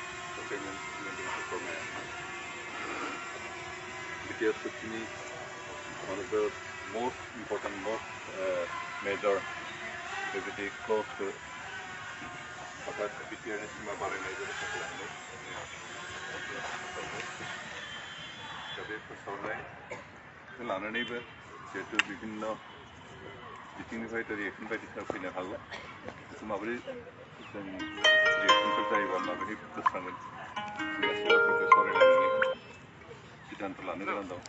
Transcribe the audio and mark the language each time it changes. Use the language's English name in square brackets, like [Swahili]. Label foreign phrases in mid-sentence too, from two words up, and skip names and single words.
[English] BTR सुक्तिनि one of the most important, most major activity close to BTR [Bodo] सिमा बारायनाय जादों। दा बे फोसावनायखौ लानानैबो जिहेतु बिभिन्न बिथिंनिफ्राय रिएक्सन बायदिसिना फैनो हागौ बेखौ माबोरै जों रिएक्सनफोर जायोबा माबोरै बोस्रांगोन गासैबो बाथ्राखौ सावरायलायनानै सिद्धान्त लानो गोनां दं।